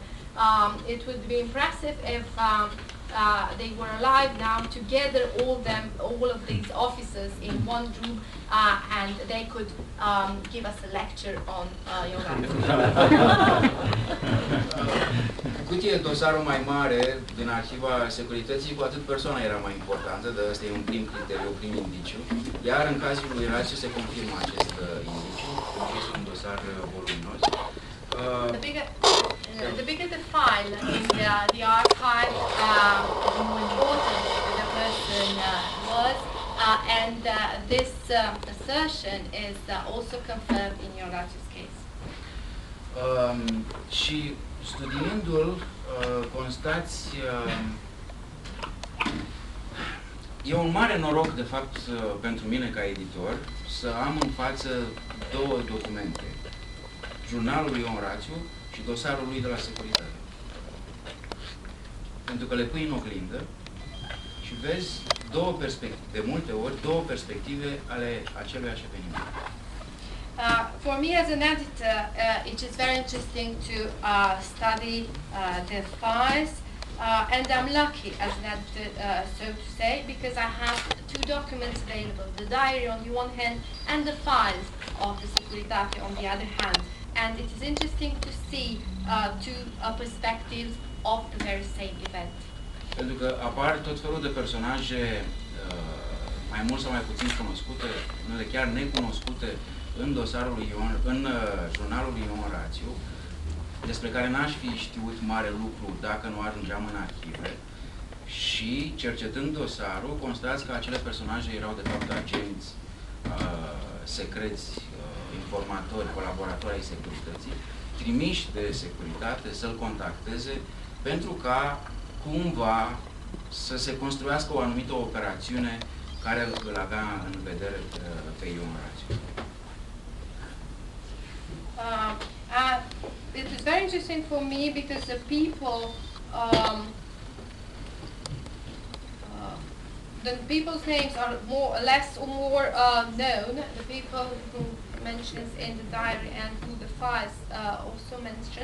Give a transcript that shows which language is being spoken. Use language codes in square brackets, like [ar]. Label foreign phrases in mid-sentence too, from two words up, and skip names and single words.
[en] It would be impressive if they were alive now, together all of these officers in one room, and they could give us a lecture on Ion Rațiu. [ro] Cu cât e dosarul mai mare din arhiva securității, cu atât persoana era mai importantă, dar ăsta e un prim criteriu, un prim indiciu. Iar în cazul lui Rațiu se confirmă acest indiciu, pentru că este un dosar voluminos. [en] The bigger the file in the archive, the more important the person was, and this assertion is also confirmed in Ion Rațiu's case. [ro] Și studiindu-l, constați, e un mare noroc, de fapt, pentru mine ca editor, să am în față două documente. Jurnalul lui Ion Rațiu și dosarul lui de la securitate. Pentru că le pui în oglindă și vezi două perspective, de multe ori, două perspective ale aceluiași eveniment. [en] For me as an editor, it is very interesting to study the files, and I'm lucky as an editor, so to say, because I have two documents available, the diary on the one hand and the files of the Securitate on the other hand. And it is interesting to see two perspectives of the very same event. [ro] Pentru că apar tot felul de personaje mai mult sau mai puțin cunoscute, unele chiar necunoscute în dosarul lui Ion, în jurnalul lui Ion Rațiu, despre care n-aș fi știut mare lucru dacă nu ajungeam în arhive. Și cercetând dosarul, constați că acele personaje erau de fapt agenți secreți, informatori, colaboratori ai securității, trimiși de securitate să-l contacteze pentru ca cumva să se construiască o anumită operațiune care îl avea în vedere pe Ion Rațiu. [en] It is very interesting for me because the people, the people's names are less or more known. The people who mentions in the diary and who the files also mention.